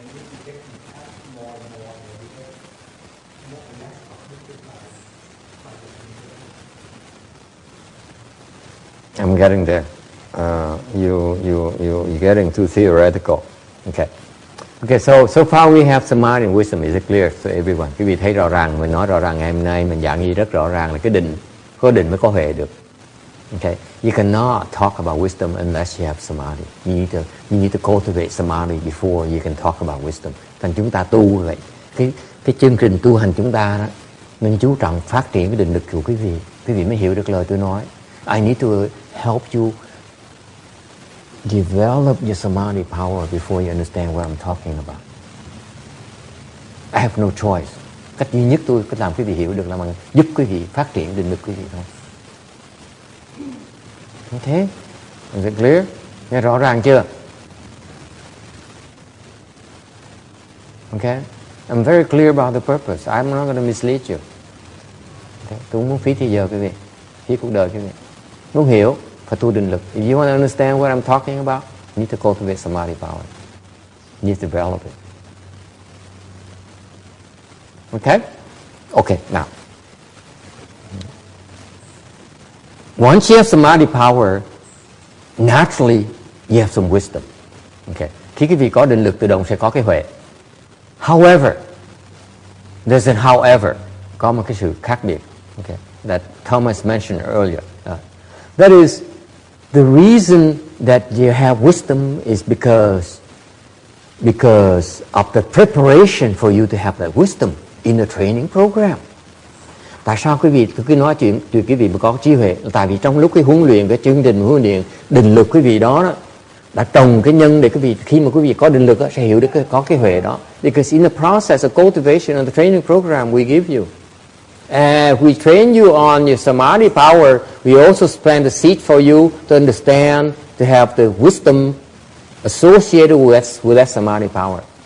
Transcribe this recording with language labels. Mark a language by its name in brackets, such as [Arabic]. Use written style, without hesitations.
[English] And if you get detached more and more, then you get more and less affected by the condition. I'm getting there. You're getting too theoretical. Okay, so far we have samadhi and wisdom. Is it clear to everyone? [Vietnamese] Quý vị thấy rõ ràng, mình nói rõ ràng ngày hôm nay mình giảng gì rất rõ ràng là cái định, có định mới có huệ được. [English] Okay, you cannot talk about wisdom unless you have samadhi. You need to cultivate samadhi before you can talk about wisdom. [Vietnamese] Thành chúng ta tu vậy. Cái chương trình tu hành chúng ta đó, mình chú trọng phát triển cái định lực của quý vị mới hiểu được lời tôi nói. [English] I need to help you develop your samadhi power before you understand what I'm talking about. I have no choice. [Vietnamese] Cách duy nhất tôi có làm quý vị hiểu được là bằng giúp quý vị phát triển định lực quý vị thôi. [English] Okay? Is it clear? [Vietnamese] Nghe rõ ràng chưa? [English] Okay? I'm very clear about the purpose. I'm not going to mislead you. Okay? [Vietnamese] Tôi không muốn phí thời giờ quý vị, phí cuộc đời quý vị. Muốn hiểu phải tu định lực. [English] If you want to understand what I'm talking about, you need to cultivate samadhi power. You need to develop it. Okay? Okay, now. Once you have samadhi power, naturally you have some wisdom. Okay. [Vietnamese] Khi quý vị có định lực tự động sẽ có cái huệ. [English] However, there's an however. [Vietnamese] Có một cái sự khác biệt. Okay. [English] That Thomas mentioned earlier. That is, the reason that you have wisdom is because because of the preparation for you to have that wisdom in the training program. [Vietnamese] Tại sao quý vị tôi cứ nói chuyện quý vị mà có trí huệ? Tại vì trong lúc cái huấn luyện, cái chương trình huấn luyện định lực quý vị đó đã trồng cái nhân để quý vị khi mà quý vị có định lực sẽ hiểu được có cái huệ đó. [English] Because in the process of cultivation of the training program we give you, and we train you on your samadhi power, we also plant the seed for you to understand, to have the wisdom associated with that samadhi power.